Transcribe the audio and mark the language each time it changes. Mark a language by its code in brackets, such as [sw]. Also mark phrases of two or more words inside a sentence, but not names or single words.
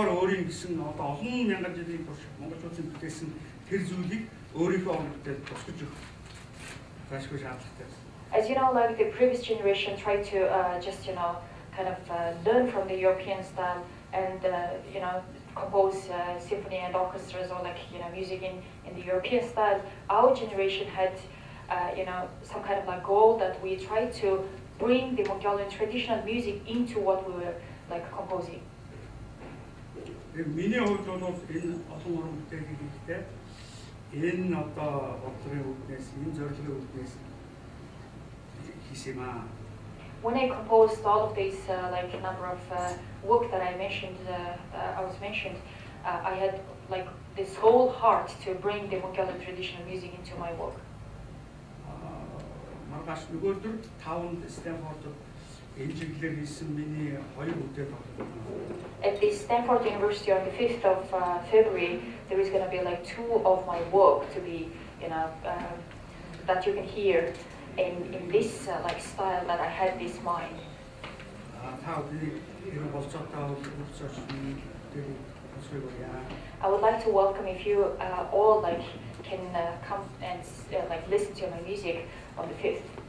[en] like the previous generation tried to just kind of learn from the European style and compose symphony and orchestras or like music in the European style. Our generation had some kind of like goal that we tried to bring the Mongolian traditional music into what we were like composing. [mn] миний хувьд бол энэ олон уран бүтээлийг хийхдээ энэ одоо бодлогын үүднээс энэ зорилгын үүднээс хийсэн юм аа. [en] When I composed all of these like number of work that I mentioned, I had like this whole heart to bring the Mongolian traditional music into my work. [mn] Маргааш нөгөөдөр 5 Stanford энэ чиглэлээр хийсэн миний 2 бүтээл байна. [en] At the Stanford University on the 5th of February, there is going to be like 2 of my work to be, that you can hear in this like style that I had this mind. I would like to welcome if you all like can come and like listen to my music on the 5th.